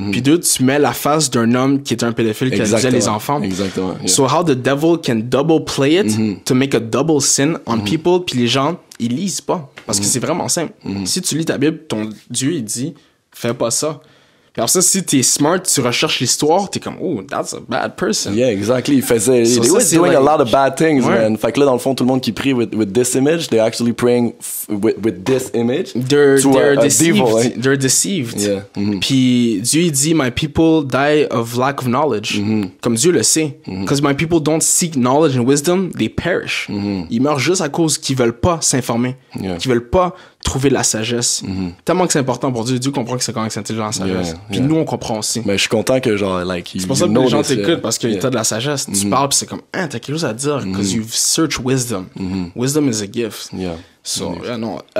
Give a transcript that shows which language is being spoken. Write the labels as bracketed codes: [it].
[fr] Puis 2, tu mets la face d'un homme qui était un pédophile qui abusait les enfants. Exactement. [en] So, how the devil can double play it to make a double sin on people, [fr] puis les gens, ils lisent pas. Parce que c'est vraiment simple. Si tu lis ta Bible, ton Dieu, il dit, fais pas ça. Puis après ça, si t'es smart, tu recherches l'histoire, t'es comme, [en] oh, that's a bad person. Yeah, exactly. [fr] Il faisait, [en] he was doing a lot of bad things, man. [fr] Fait que là, dans le fond, tout le monde qui prie [en] with this image, they're actually praying with this image. They're deceived. Devil, They're deceived. Yeah. [fr] Puis Dieu, il dit, [en] my people die of lack of knowledge. [fr] Comme Dieu le sait. [en] Because my people don't seek knowledge and wisdom, they perish. [fr] Ils meurent juste à cause qu'ils veulent pas s'informer. Qu'ils veulent pas trouver la sagesse. Tellement que c'est important pour Dieu. Dieu comprend que c'est quand même intelligent la sagesse. Puis nous, on comprend aussi. Mais je suis content que, genre, like, c'est pour ça que les gens t'écoutent, parce que t'as de la sagesse. Tu parles, puis c'est comme, t'as quelque chose à dire, [en] because you've searched wisdom. Wisdom is a gift. [fr] So, non.